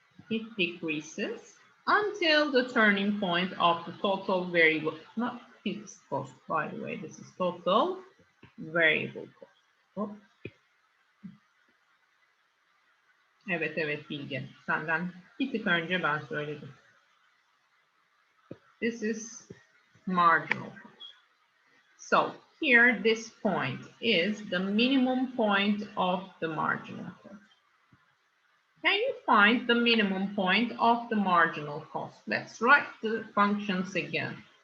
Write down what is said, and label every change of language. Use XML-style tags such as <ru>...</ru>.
<en>It decreases until the turning point of the total variable, not fixed cost, by the way, this is total variable cost. Oh.</en> <tr>Evet Bilge, senden bir tık önce ben söyledim.</tr> <en>This is marginal cost. So here this point is the minimum point of the marginal cost. Can you find the minimum point of the marginal cost? Let's write the functions again.</en>